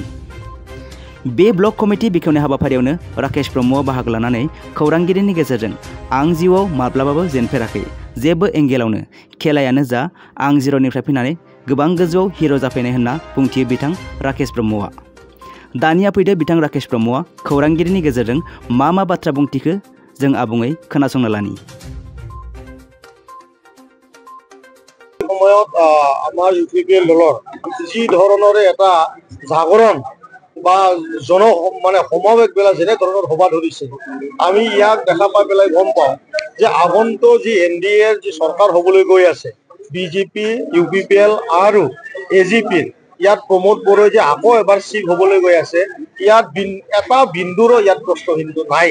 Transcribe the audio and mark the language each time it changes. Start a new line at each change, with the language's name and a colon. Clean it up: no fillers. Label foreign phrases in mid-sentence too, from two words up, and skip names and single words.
Bodo: बे ब्लक कमिटि बेखेवनाय हाबाफारियावनो राकेश ब्रह्मआ बाहागो लानानै खौरांगिरिनि गेजेरजों आं जिउआव माब्लाबाबो जेनफेराखै, जेबो एंगेलावनो, खेलायानो जा, आं जिर'निफ्राय फैनानै गोबां गोजौआव हिर' जाफैनाय होनना बुंथियो बिथां राकेश ब्रह्मआ। दानिया फैदो बिथां राकेश ब्रह्मआ खौरांगिरिनि गेजेरजों मा बाथ्रा बुंथिखो जों आबुङै खोनासंना लानि।
Assamese: সময়ত আমাৰ ইউপিপিএল দলৰ যি ধৰণৰে এটা জাগৰণ বা সমাৱেশ বেলা যেনে ধৰণৰ সভা ধৰিছে, আমি ইয়াক দেখা পাই পেলাই গম পাওঁ যে আগন্তুক যি এনডিএৰ যি চৰকাৰ হ'বলৈ গৈ আছে, বিজেপি, ইউপিপিএল আৰু এজিপিৰ, ইয়াত প্ৰমোদ বড়োই যে আকৌ এবাৰ চিফ হ'বলৈ গৈ আছে, ইয়াত এটা বিন্দুৰো ইয়াত প্ৰশ্নবিন্দু নাই।